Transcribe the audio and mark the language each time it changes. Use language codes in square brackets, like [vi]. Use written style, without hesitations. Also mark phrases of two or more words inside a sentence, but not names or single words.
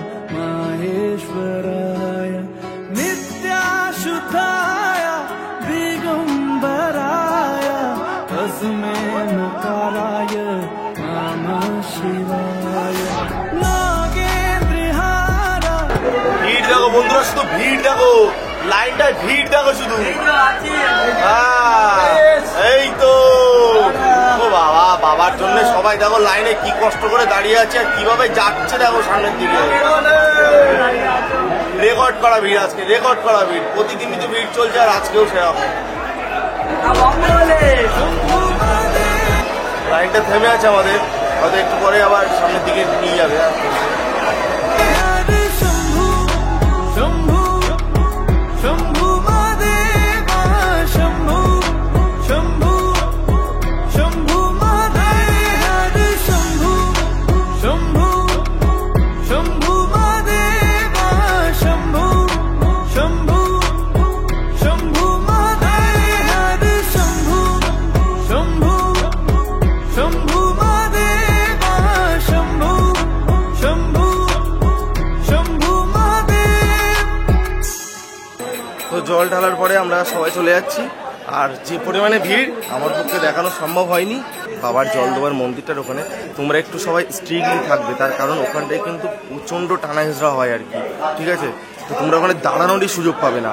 [sa] माहेश्वराय नित्याशुद्धाय दिगंबराय तस्मै नकाराय नमः शिवाय। नागेन्द्रहारा [bn] ভিড় দেখো বন্ধুরা, শুধু ভিড় দেখো, লাইনটায় ভিড় দেখো শুধু। হ্যাঁ, এই তো ও বাবা, বাবার জন্য সবাই দেখো লাইনে কি কষ্ট করে দাঁড়িয়ে আছে আর কিভাবে যাচ্ছে দেখো সামনের দিকে। রেকর্ড করা ভিড় আজকে, রেকর্ড করা ভিড়। প্রতিদিনই তো ভিড় চলছে আর আজকেও সেরকম। লাইনটা থেমে আছে আমাদের, হয়তো একটু পরে আবার সামনের দিকে নিয়ে যাবে। [hi] हरे शंभु शंभु शंभु महादेवा शंभु शंभु शंभु महादेव। हरे शंभु शंभु शंभु महादेवा शंभु शंभु शंभु महादेव। हरे शंभु शंभु शंभु महादेवा शंभु शंभु शंभु महादेव। [bn] তো জল ঢালার পরে আমরা সবাই চলে যাচ্ছি। আর যে পরিমাণে ভিড় আমার পক্ষে দেখানো সম্ভব হয়নি বাবার জল দেওয়ার মন্দিরটার ওখানে। তোমরা একটু সবাই স্ট্রিক্টলি থাকবে, তার কারণ ওখানটায় কিন্তু প্রচণ্ড টানা হেঁচড়া হয় আর কি, ঠিক আছে? তো তোমরা ওখানে দাঁড়ানোরই সুযোগ পাবে না।